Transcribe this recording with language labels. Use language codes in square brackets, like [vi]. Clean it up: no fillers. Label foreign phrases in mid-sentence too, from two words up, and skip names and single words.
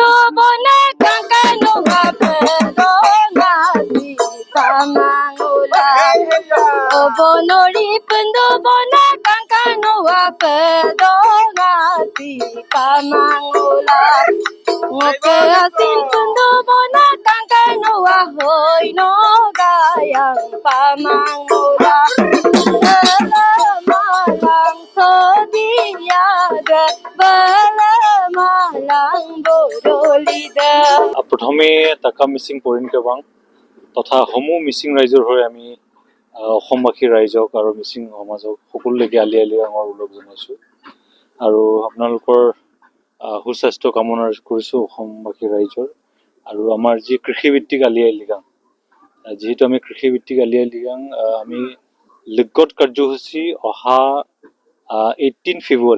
[mrg] bone kankano apedo ngasi kamangula bonori pendo bone kankano apedo ngasi kamangula ngoke asin pendo bone kankano ahoy no gayang pamangula malang sodiyaga malang bodolida [as] প্ৰথমে টাকা মিচিং পৰিণ কেৱাং তথা সমূহ মিচিং ৰাইজৰ হৈ আমি অসমবাসী ৰাইজক আৰু মিচিং সমাজক সকলোলৈকে আলি আই লৃগাঙৰ ওলগ জনাইছোঁ আৰু আপোনালোকৰ সুস্বাস্থ্য কামনা কৰিছোঁ অসমবাসী ৰাইজৰ আৰু আমাৰ যি কৃষিভিত্তিক আলি আই লৃগাং যিহেতু আমি কৃষিভিত্তিক আলি আই লৃগাং আমি লিগত কাৰ্যসূচী অহা 18 ফেব্ৰুৱাৰী